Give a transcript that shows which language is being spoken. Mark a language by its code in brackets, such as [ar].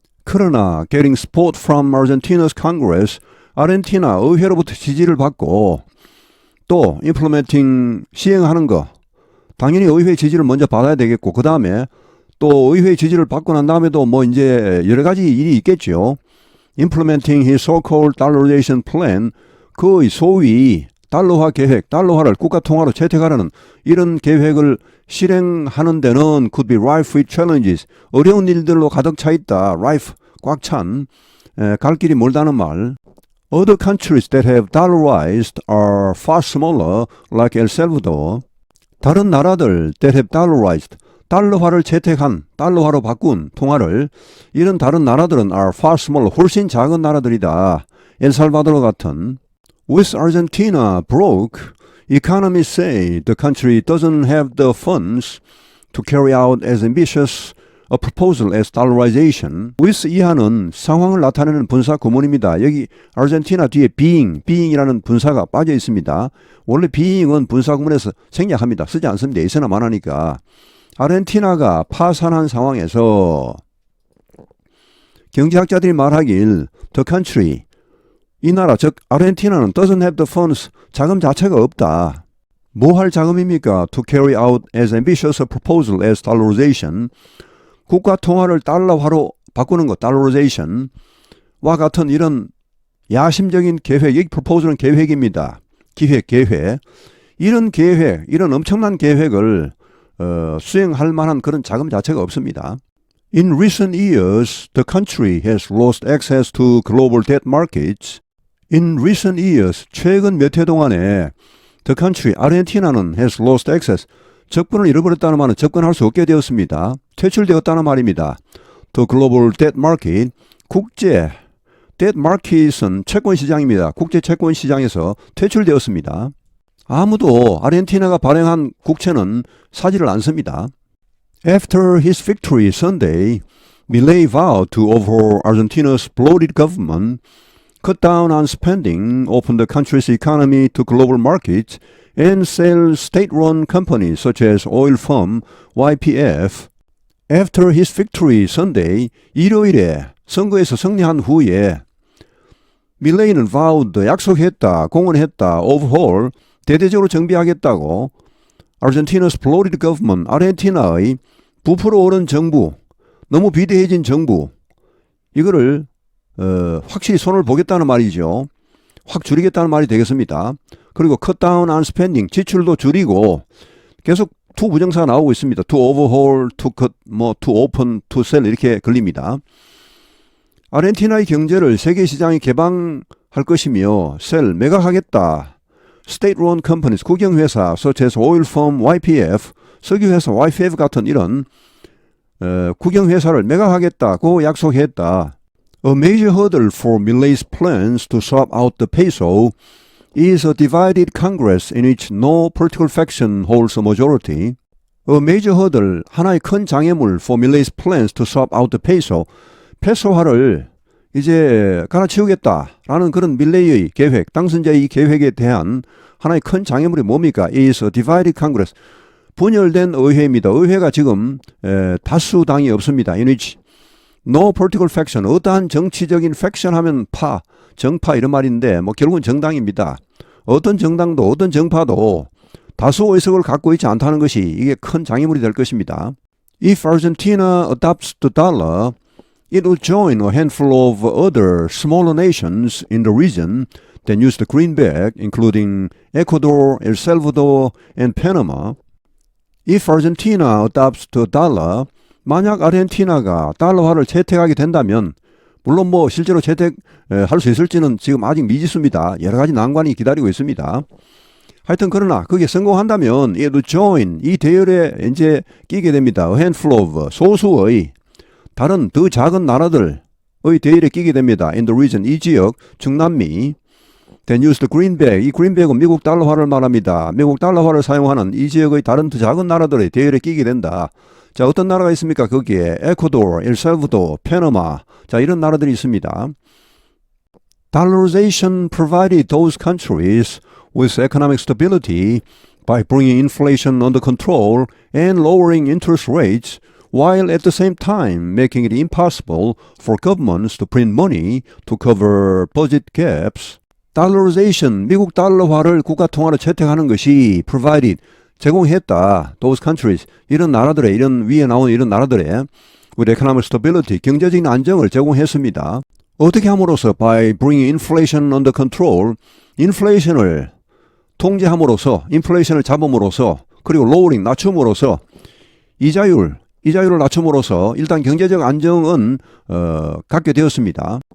[ko] 그러나 [en] getting support from Argentina's Congress, [ko] 아르헨티나 의회로부터 지지를 받고 또 [en] implementing, [ko] 시행하는 거, 당연히 의회 지지를 먼저 받아야 되겠고 그 다음에 또 의회 지지를 받고 난 다음에도 뭐 이제 여러 가지 일이 있겠죠. [en] Implementing his so-called dollarization plan, [ko] 그 소위 달러화 계획, 달러화를 국가 통화로 채택하라는 이런 계획을 실행하는 데는 [en] could be rife with challenges, [ko] 어려운 일들로 가득 차 있다. rife, 꽉 찬, 갈 길이 멀다는 말. [en] Other countries that have dollarized are far smaller, like El Salvador. [ko] 다른 나라들 [en] that have dollarized, [ko] 달러화를 채택한, 달러화로 바꾼 통화를, 이런 다른 나라들은 [en] are far smaller, [ko] 훨씬 작은 나라들이다. 엘살바도르 같은. [en] With Argentina broke, economists say the country doesn't have the funds to carry out as ambitious a proposal as dollarization. [ko] with 이하는 상황을 나타내는 분사 구문입니다. 여기 아르헨티나 뒤에 being이라는 분사가 빠져 있습니다. 원래 being은 분사 구문에서 생략합니다. 쓰지 않습니다. 있으나 만하니까. 아르헨티나가 파산한 상황에서 경제학자들이 말하길 [en] the country, [ko] 이 나라 즉 아르헨티나는 [en] doesn't have the funds, [ko] 자금 자체가 없다. 뭐 할 자금입니까? [en] to carry out as ambitious a proposal as dollarization, [ko] 국가 통화를 달러화로 바꾸는 것, dollarization와 같은 이런 야심적인 계획, 이 proposal은 계획입니다. 계획. 이런 계획, 이런 엄청난 계획을 수행할 만한 그런 자금 자체가 없습니다. [en] In recent years, the country has lost access to global debt markets. In recent years, [ko] 최근 몇 해 동안에 [en] the country, [ko] 아르헨티나는 [en] has lost access, [ko] 접근을 잃어버렸다는 말은 접근할 수 없게 되었습니다. 퇴출되었다는 말입니다. [en] The global debt market, 국제 debt market은 [ko] 채권 시장입니다. 국제 채권 시장에서 퇴출되었습니다. 아무도 아르헨티나가 발행한 국채는 사지를 않습니다. [en] After his victory Sunday, Milei vowed to overhaul Argentina's bloated government, cut down on spending, open the country's economy to global markets, and sell state-run companies such as oil firm YPF. After his victory Sunday, [ko] 일요일에 선거에서 승리한 후에 밀레이는 vowed, 약속했다, 공언했다, overhaul, 대대적으로 정비하겠다고 [en] Argentina's bloated government, [ko] 아르헨티나의 부풀어 오른 정부, 너무 비대해진 정부, 이거를 확실히 손을 보겠다는 말이죠. 확 줄이겠다는 말이 되겠습니다. 그리고 [en] cut down on spending, [ko] 지출도 줄이고 계속 to 부정사가 나오고 있습니다. [en] to overhaul, to cut, to open, to sell [ko] 이렇게 걸립니다. 아르헨티나의 경제를 세계 시장에 개방할 것이며 sell, 매각하겠다. [en] state-run companies, [ko] 국영회사, [en] such as oil firm YPF, [ko] 석유회사 YPF 같은 이런 국영회사를 매각하겠다고 약속했다. [en] A major hurdle for Milei's plans to swap out the peso is a divided Congress in which no political faction holds a majority. A major hurdle, [ko] 하나의 큰 장애물 [en] for Milei's plans to swap out the peso. [ko] 페소화를 이제 갈아치우겠다라는 그런 밀레이의 계획, 당선자의 이 계획에 대한 하나의 큰 장애물이 뭡니까? [en] is a divided Congress. [ko] 분열된 의회입니다. 의회가 지금 다수당이 없습니다. [en] in which no political faction, [ko] 어떠한 정치적인 faction 하면 정파 이런 말인데 결국은 정당입니다. 어떤 정당도 어떤 정파도 다수 의석을 갖고 있지 않다는 것이 이게 큰 장애물이 될 것입니다. [en] If Argentina adopts the dollar, it will join a handful of other smaller nations in the region that use the greenback, including Ecuador, El Salvador, and Panama. If Argentina adopts the dollar, [ko] 만약 아르헨티나가 달러화를 채택하게 된다면, 물론 실제로 채택할 수 있을지는 지금 아직 미지수입니다. 여러 가지 난관이 기다리고 있습니다. 하여튼 그러나 그게 성공한다면 [en] it will join, [ko] 이 대열에 이제 끼게 됩니다. [en] A handful of, [ko] 소수의 다른 더 작은 나라들의 대열에 끼게 됩니다. [en] In the region, [ko] 이 지역, 중남미. [en] Then use the greenback, 이 greenback은 [ko] 미국 달러화를 말합니다. 미국 달러화를 사용하는 이 지역의 다른 더 작은 나라들의 대열에 끼게 된다. 자, 어떤 나라가 있습니까? 거기에 에콰도르, 엘살바도르, 파나마, 자, 이런 나라들이 있습니다. [en] Dollarization provided those countries with economic stability by bringing inflation under control and lowering interest rates, while at the same time making it impossible for governments to print money to cover budget gaps. [ko] Dollarization, 미국 달러화를 국가 통화로 채택하는 것이 provided, 제공했다. [en] Those countries, [ko] 이런 나라들의, 이런 위에 나온 이런 나라들의 [en] with economic stability, [ko] 경제적인 안정을 제공했습니다. 어떻게 함으로써? [en] By bringing inflation under control, [ko] 인플레이션을 통제함으로써, 인플레이션을 잡음으로써, 그리고 lowering, 낮춤으로써, 이자율을 낮춤으로써 일단 경제적 안정은 갖게 되었습니다.